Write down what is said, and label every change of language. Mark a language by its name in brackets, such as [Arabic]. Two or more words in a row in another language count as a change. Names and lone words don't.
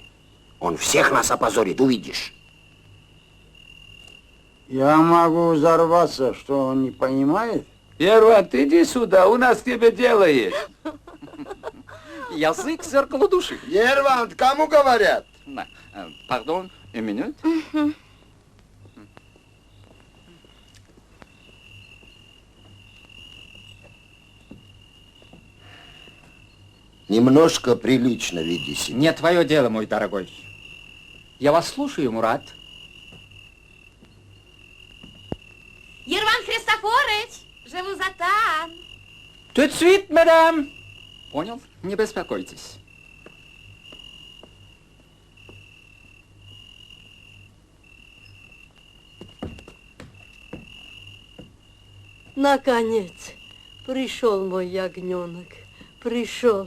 [Russian] Он всех нас опозорит, увидишь. Я могу взорваться, что он не понимает? Ерван, ты иди сюда, у нас к тебе дело есть. Язык — зеркало души. Ервант, кому говорят? Да. Пардон, [French] une minute. [Russian] Немножко прилично веди себя. Не твое дело, мой дорогой. Я вас слушаю, Мурат. Ерван Христофорович, [French] je vous attends. Tout de suite, madame. [Russian] Понял? Не беспокойтесь. Наконец, пришел мой ягненок. Пришел.